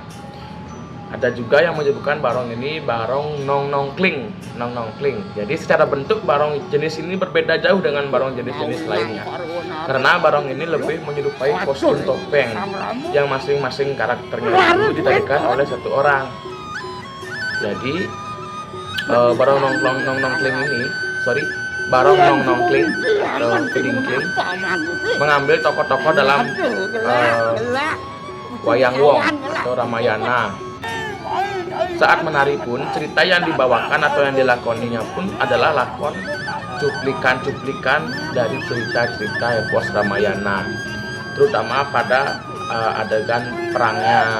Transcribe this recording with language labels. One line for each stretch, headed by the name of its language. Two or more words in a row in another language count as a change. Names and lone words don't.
Indonesian: Ada juga yang menyebutkan barong ini barong nong-nongkling. Jadi secara bentuk barong jenis ini berbeda jauh dengan barong jenis-jenis lainnya. Karena barong ini lebih menyerupai kostum topeng yang masing-masing karakternya itu ditarikan oleh satu orang. Jadi barong nong-nongkling ini, barong nong-nongkling atau kedingkling mengambil tokoh-tokoh dalam wayang wong atau Ramayana. Saat menari pun, cerita yang dibawakan atau yang dilakoninya pun adalah lakon cuplikan-cuplikan dari cerita-cerita epos Ramayana, terutama pada adegan perangnya.